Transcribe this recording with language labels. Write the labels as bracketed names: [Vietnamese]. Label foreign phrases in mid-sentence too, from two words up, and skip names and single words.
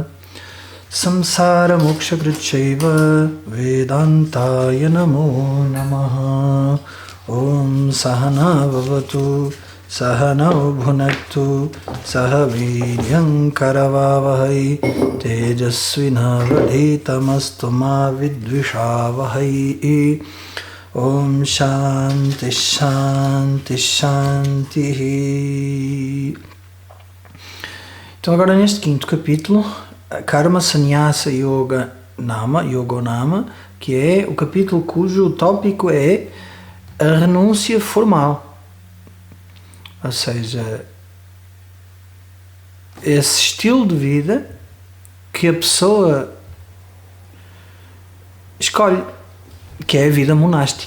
[Sanskrit] Samsara Moksha Kritchaiva Vedantaya Namo Namaha Om Sahana Vavatu Sahana Bhunaktu Sahaviryam Karavavahai Tejasvina Vaditamastu Ma Vidvishavahai Om Shanti Shanti Shanti. [Portuguese] Então agora neste quinto capítulo, [Sanskrit] Karma Sannyasa Yoga Nama, Yogonama, [Portuguese] que é o capítulo cujo tópico é a renúncia formal, ou seja, esse estilo de vida que a pessoa escolhe, que é a vida monástica.